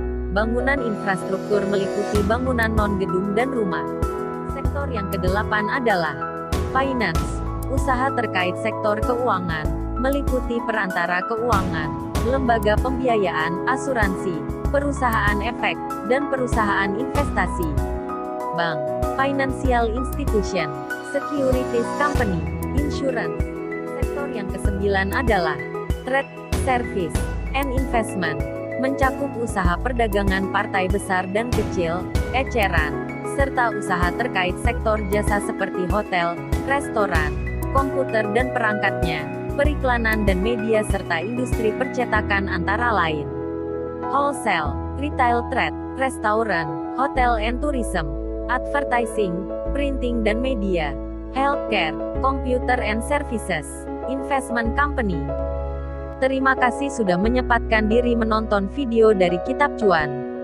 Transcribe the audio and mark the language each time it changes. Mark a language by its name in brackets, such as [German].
[Indonesian] Bangunan infrastruktur meliputi bangunan non-gedung dan rumah. Sektor yang kedelapan adalah finance, usaha terkait sektor keuangan, meliputi perantara keuangan, lembaga pembiayaan, asuransi, perusahaan efek, dan perusahaan investasi. [English] Bank, financial institution, securities company, insurance. [Indonesian] Sektor yang kesembilan adalah [English] trade, service, and investment, [Indonesian] mencakup usaha perdagangan partai besar dan kecil, eceran, serta usaha terkait sektor jasa seperti hotel, restoran, komputer dan perangkatnya, periklanan dan media serta industri percetakan antara lain. [English] Wholesale, retail trade, restoran, hotel and tourism, advertising, printing dan media, healthcare, computer and services, investment company. [Indonesian] Terima kasih sudah menyempatkan diri menonton video dari Kitab Cuan.